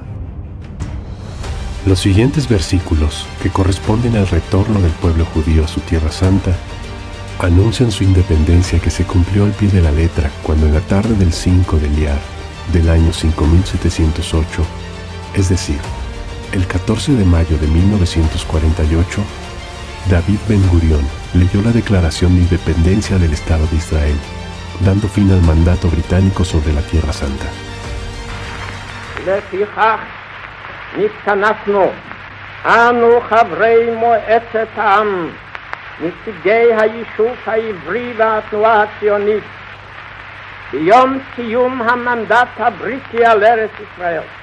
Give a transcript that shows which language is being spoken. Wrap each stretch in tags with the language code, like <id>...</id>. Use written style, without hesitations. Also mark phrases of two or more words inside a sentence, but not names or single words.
<es>Los siguientes versículos, que corresponden al retorno del pueblo judío a su tierra santa, anuncian su independencia que se cumplió al pie de la letra cuando en la tarde del 5 de Iyar del año 5708, es decir, el 14 de mayo de 1948, David Ben-Gurión leyó la Declaración de Independencia del Estado de Israel, dando fin al mandato británico sobre la Tierra Santa.</es> <he>לפיכך נתכנסנו, אנו חברי מועצת העם, נציגי היישוב העברי והתנועה הציונית, ביום סיום המנדט הבריטי על ארץ ישראל.</he>